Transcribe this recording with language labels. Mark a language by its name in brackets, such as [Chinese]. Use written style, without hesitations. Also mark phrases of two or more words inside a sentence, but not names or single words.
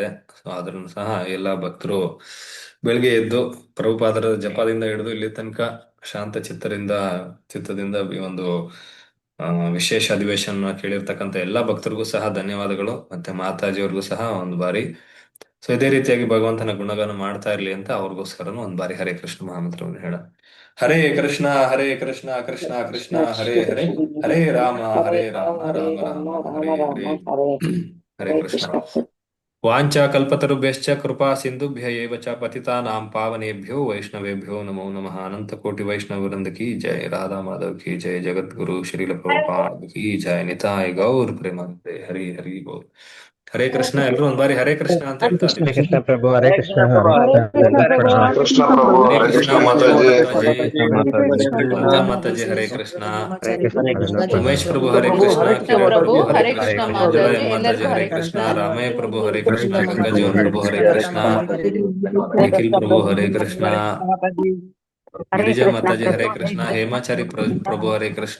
[Kannada] ಸೊ ಆದ್ರೂ ಸಹ ಎಲ್ಲ ಭಕ್ತರು ಬೆಳಿಗ್ಗೆ ಎದ್ದು ಪ್ರಭುಪಾದರ ಜಪದಿಂದ ಹಿಡಿದು ಇಲ್ಲಿ ತನಕ ಶಾಂತ ಚಿತ್ತದಿಂದ ಈ ಒಂದು ವಿಶೇಷ ಅಧಿವೇಶನ ಕೇಳಿರ್ತಕ್ಕಂಥ ಎಲ್ಲಾ ಭಕ್ತರಿಗೂ ಸಹ ಧನ್ಯವಾದಗಳು. ಮತ್ತೆ ಮಾತಾಜಿಯವ್ರಿಗೂ ಸಹ ಒಂದು ಬಾರಿ. ಸೊ ಇದೇ ರೀತಿಯಾಗಿ ಭಗವಂತನ ಗುಣಗಾನ ಮಾಡ್ತಾ ಇರ್ಲಿ ಅಂತ ಅವ್ರಿಗೋಸ್ಕರನು ಒಂದ್ ಬಾರಿ ಹರೇ ಕೃಷ್ಣ ಮಹಾಮಂತ್ರವನ್ನು ಹೇಳ. [Sanskrit] ಹರೇ ಕೃಷ್ಣ ಕೃಷ್ಣ ಕೃಷ್ಣ ಹರೇ ಹರೇ, ಹರೇ ರಾಮ ರಾಮ ರಾಮ ಹರೇ ಹರೇ. [Kannada] ಹರೇ ಕೃಷ್ಣ. [Sanskrit] ವಾಂಚಾ ಕಲ್ಪತರುಭ್ಯಶ್ಚ ಕೃಪಾ ಸಿಂಧುಭ್ಯ ಏವ ಚ ಪತಿತಾನಾಂ ಪಾವನೇಭ್ಯೋ ವೈಷ್ಣವೇಭ್ಯೋ ನಮೋ ನಮಃ. [Hindi] अनंत कोटि वैष्णव वृंद की जय, राधा माधव की जय, जगद्गुरु श्रील प्रभुपाद की जय, निताई गौर प्रेमानंदे. हरि हरि बोल. [Kannada] ಹರೇ ಕೃಷ್ಣ. ಎಲ್ರು ಒಂದ್ ಬಾರಿ ಹರೇ ಕೃಷ್ಣ ಅಂತ ಹೇಳ್ತಾ ಹರೇ ಕೃಷ್ಣ ಪ್ರಭು, ಹರೇ ಕೃಷ್ಣ, ಹರೇ ಕೃಷ್ಣ ಪ್ರಭು. ಹರೇ ಕೃಷ್ಣ ಪ್ರಭು, ಹರೇ ಹರೇ ಕೃಷ್ಣ ಕೃಷ್ಣ ಮಾತಾಜಿ. ಲತಾ ಮಾತಾಜಿ ಹರೇ ಕೃಷ್ಣ. ಉಮೇಶ್ ಪ್ರಭು ಹರೇ ಪ್ರಭು, ಕೃಷ್ಣ. ಹರೇ ಕಿರಣ್ ಕೃಷ್ಣ ಪ್ರಭು ಮಾತಾಜಿ. ಹರೇ ಕೃಷ್ಣ. ಮಂಜುಳಾ ಮಾತಾಜಿ ಹರೇ ಕೃಷ್ಣ. ರಾಮಯ್ಯ ಪ್ರಭು ಹರೇ ಕೃಷ್ಣ. ಗಂಗಾಜೀವನ್ ಪ್ರಭು ಹರೇ ಕೃಷ್ಣ. ನಿಖಿಲ್ ಪ್ರಭು ಹರೇ ಕೃಷ್ಣ. ಗಿರಿಜಾ ಮಾತಾಜಿ ಹರೇ ಕೃಷ್ಣ. ಹೇಮಾಚಾರಿ ಪ್ರಭು ಹರೇ ಕೃಷ್ಣ.